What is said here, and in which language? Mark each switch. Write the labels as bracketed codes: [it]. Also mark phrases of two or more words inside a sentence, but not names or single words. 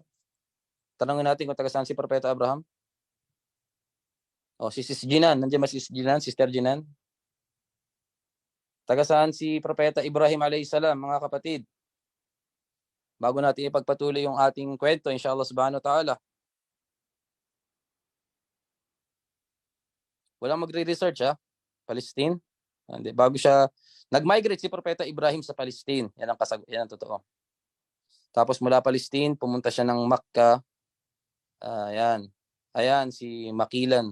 [tl] Tanungin natin kung taga saan si Propeta Abraham. O si Sis Jinan. Nandiyan ba si Sis Jinan? Sister Jinan? Taga saan si Propeta Ibrahim alayhisalam, mga kapatid? Bago natin ipagpatuloy yung ating kwento, [ar] إن شاء الله سبحانه وتعالى. [tl] Walang magre-research ha? Palestine? Hindi. Bago siya, nag-migrate si Propeta Ibrahim sa Palestine. Yan ang totoo. Tapos mula Palestine, pumunta siya ng Makkah. Ayan, si Makilan.